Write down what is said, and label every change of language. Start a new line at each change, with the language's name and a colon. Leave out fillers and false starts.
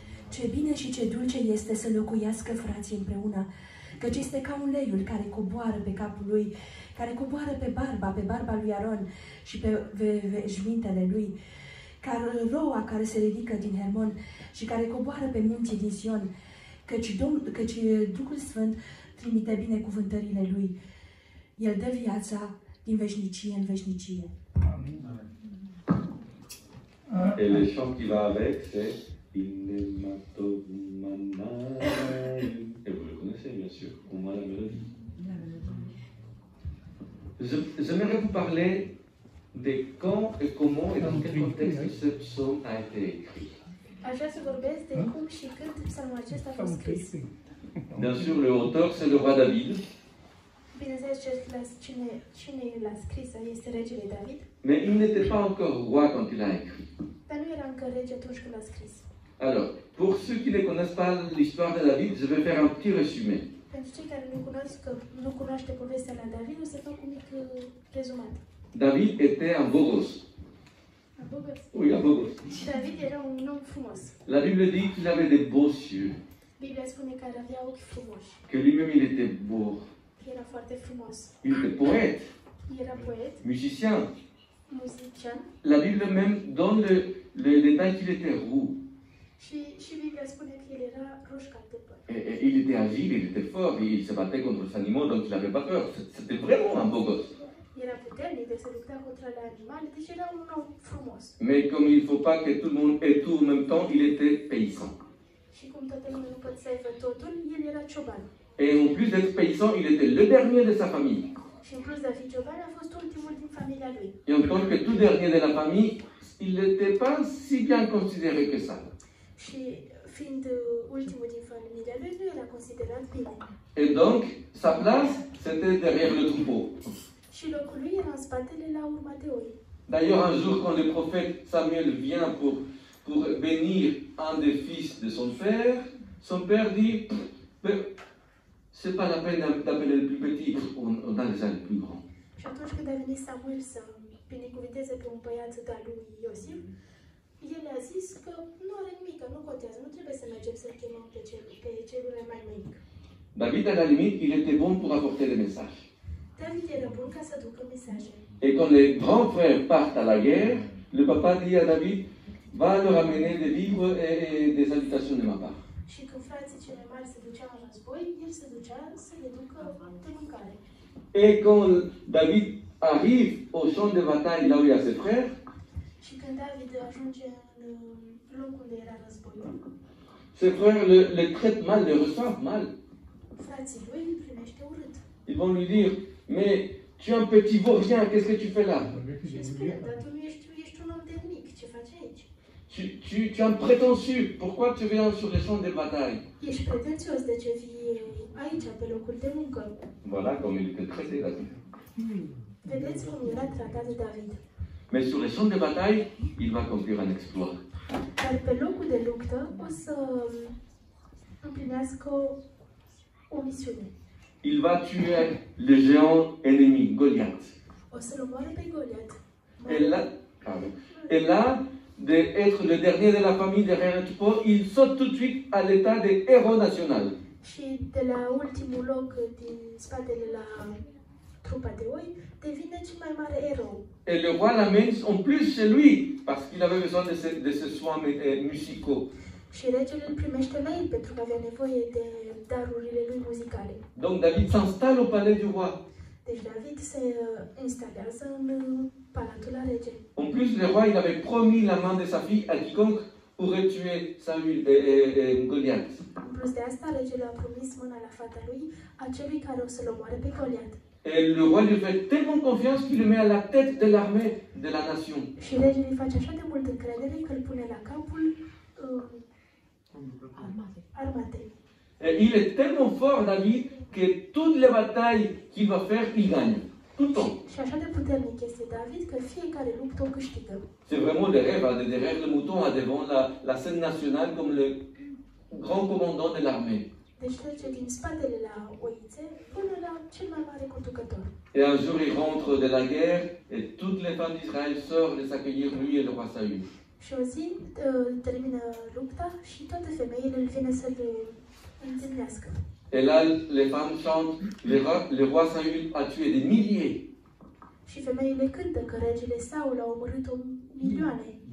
Romanian: Ce bine și ce dulce este să locuiască frații împreună, căci este ca uleiul care coboară pe capul lui, care coboară pe barba lui Aron și pe veșmintele lui. ca roa care se ridică din Hermon și care coboară pe munții din Sion, căci Duhul Sfânt trimite binecuvântările Lui. El dă viața din veșnicie în veșnicie.
French: Et le chant qui va avec, c'est Inematomanaim. Et vous le connaissez, bien sûr, au moins la mélodie. J'aimerais vous parler de quand et comment et dans quel contexte ce psaume a été écrit.
Romanian: Aș vrea să vorbesc de cum și când psalmul acesta a fost scris.
French: Bien sûr, le auteur, c'est le roi David.
Romanian: Bineînțeles, cine l-a scris este regele David,
French: Mais il n'était pas encore roi quand il a écrit.
Romanian: dar nu era încă rege atunci când l-a scris.
French: Alors, pour ceux qui ne connaissent pas l'histoire de David, je vais faire un petit résumé.
Romanian: Pentru cei care nu cunoaște povestea lui David, o să fac un mic rezumat.
French: David était un beau gosse. Oui, un beau gosse.
Romanian: David era un om frumos.
French: La Bible dit qu'il avait des beaux yeux,
Romanian: Biblia spune că avea ochi frumoși.
French: que lui-même il était beau.
Romanian: Era foarte frumos.
French: Il était poète,
Romanian: Era poet,
French: musicien.
Romanian: muzician
French: La Bible même donne le détail qu'il était roux.
Romanian: și Biblia spune că el era roșcat de păr.
French: Et il était agile, il était fort, et il se battait contre les animaux, donc il n'avait pas peur. C'était vraiment un beau gosse.
Romanian: Era puternic, de se lupta contra animale, deci era un om frumos.
French: Mais comme il ne faut pas que tout le monde ait tout en même temps, il était paysan.
Romanian: Și cum toată lumea nu poate să aibă totul, el era cioban.
French: Et en plus d'être paysan, il était le dernier de sa famille.
Romanian: Și în plus de a fi cioban, a fost ultimul din familia lui.
French: Et en tant que tout dernier de la famille, il n'était pas si bien considéré que ça.
Romanian: Și fiind ultimul din familia lui, nu era considerat bine.
French: Et donc, sa place, c'était derrière le troupeau.
Romanian: Și locul lui era în spatele la urma de oi.
French: D'ailleurs, un jour, quand le prophète Samuel vient pour bénir un des fils de son père dit, c'est pas la peine d'appeler le plus petit, on a déjà le plus grand.
Romanian: Și atunci când a venit Samuel să binecuvinteze pe un băiat de-al lui Iosif, el a zis că nu are nimic, nu contează, nu trebuie să mergem să-l chemăm pe celul mai mic.
French: David, à la limite, il était bon pour apporter des messages.
Romanian: David era bun ca să ducă mesaje.
French: Et quand les grands frères partent à la guerre, le papa dit à David, va leur amener des livres et des salutations de ma part.
Romanian: Și când frații cei mai mari se duceau în război, el se ducea să le ducă de mâncare.
French: Et quand David arrive au champ de bataille, là où il y a ses frères,
Romanian: Și când David ajunge în locul unde era războiul,
French: ses frères le traitent mal, le reçoivent mal.
Romanian: frații lui îl primește urât.
French: Ils vont lui dire, mais tu es un petit vaurien, qu'est-ce que tu fais là?
Romanian: Și îi spune, dar tu nu ești un om de mic, ce faci aici?
French: Tu es un prétentieux, pourquoi tu viens sur les champs de bataille?
Romanian: Ești pretențios, de ce vii aici, pe locul de muncă?
French: Voilà comme il était traité David.
Romanian: Vedeți cum era tratat de David.
French: Mais sur les champs de bataille, il va accomplir un exploit.
Romanian: Dar pe locul de luptă o să împlinească o misiune.
French: Il va tuer le géant ennemi, Goliath.
Romanian: O să-l omoare pe Goliat.
French: Et là, d'être le dernier de la famille derrière un troupeau, il saute tout de suite à l'état de héros national.
Romanian: Și de la ultimul loc din spatele la trupa de oi, devine cel mai mare erou.
French: Et le roi l'amène en plus chez lui, parce qu'il avait besoin de ses soins musicaux.
Romanian: Și regele îl primește la el pentru că avea nevoie de darurile lui muzicale.
French: Donc David s'installe au palais du roi.
Romanian: Deci David se instalează în palatul la rege.
French: En plus, le roi il avait promis la main de sa fille à quiconque aurait tué Saül et Goliath.
Romanian: În plus de asta, regele a promis mâna la fata lui a celui care o să-l omoare pe Goliat.
French: Et le roi lui fait tellement confiance qu'il le met à la tête de l'armée de la nation.
Romanian: Și regele îi face așa de mult încredere că îl pune la capul armatei.
French: Et il est tellement fort, David, que toutes les batailles qu'il va faire, il gagne. Tout le temps.
Romanian: Și așa de puternic este David că fiecare luptă o câștigă.
French: C'est vraiment des rêves, de derrière le mouton à devant la scène nationale comme le grand commandant de l'armée.
Romanian: Deci trece din spatele la oițe până la cel mai mare conducător.
French: Et un jour, il rentre de la guerre et toutes les femmes d'Israël sortent les accueillir, lui et le roi Saül.
Romanian: Și o zi termină lupta și toate femeile îl vine să-l întâlnească.
French: Et là, les femmes chantent, le roi Saül a tué des milliers.
Romanian: Și femeile cântă că regele Saul a omorât milioane.